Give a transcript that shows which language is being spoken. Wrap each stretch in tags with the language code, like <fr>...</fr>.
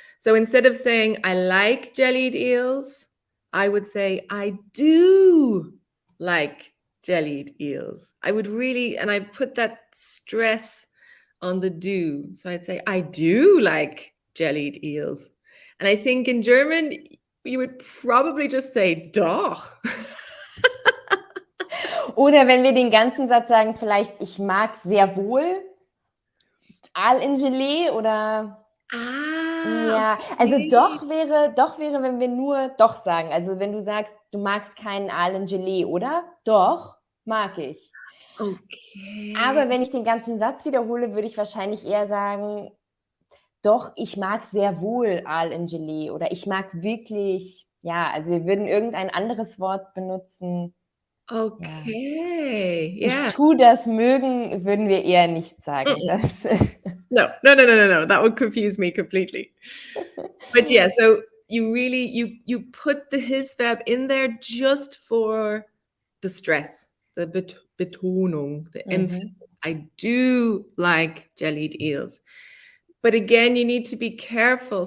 <en>So instead of saying I like jellied eels, I would say I do like jellied eels. I would really, and I put that stress on the do. So I'd say I do like jellied eels. And I think in German, you would probably just say doch.</en> <de>Oder wenn wir den ganzen Satz sagen, vielleicht ich mag sehr wohl Aal in Gelee oder ja, also okay. doch wäre, wenn wir nur doch sagen. Also wenn du sagst, du magst keinen Aal in Gelee, oder? Doch, mag ich. Okay. Aber wenn ich den ganzen Satz wiederhole, würde ich wahrscheinlich eher sagen, doch, ich mag sehr wohl Aal in Gelee oder ich mag wirklich, ja, also wir würden irgendein anderes Wort benutzen. Okay. Ja.</de> <en>Yeah.</en> <de>Ich tue das mögen, würden wir eher nicht sagen. Das,</de> <en>No. That would confuse me completely. But yeah, so you really you put the Hilfsverb in there just for the stress, the Betonung, the emphasis. I do like jellied eels. But again, you need to be careful.</en>